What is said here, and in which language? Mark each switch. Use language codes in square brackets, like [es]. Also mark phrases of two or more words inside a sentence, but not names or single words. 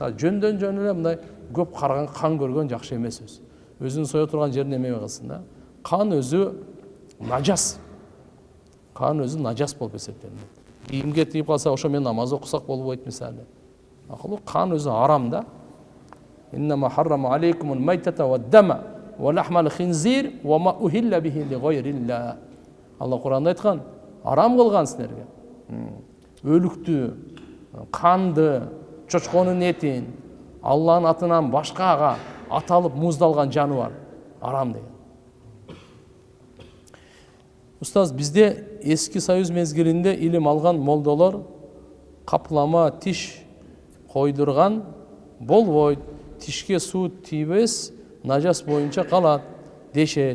[ky] Жөндөн эле мындай көп карган кан көргөн жакшы эмес өзү. Өзүнүн сое турган жерине эме кылсын да. Кан өзү нажас. Кан өзү нажас болуп эсептелинет. Кийимге тийип калса, ошо мен намаз окусак болбойт мисалы. Акылы кан өзү арам да. [ar] إنما حرم عليكم الميتة والدم ولحم الخنزير وما أهل به لغير الله. [ky] Алла Куранда айткан, арам кылган силерге. Өлүктү, канды, чочконун этин Алланын атынан башкага аталып муздалган жаныбар арам деген. Устаз, бизде эски союз мезгилинде илим алган молдолор каплама тиш койдурган болбойт, тишке суу тийбес, нажас боюнча калат дешет.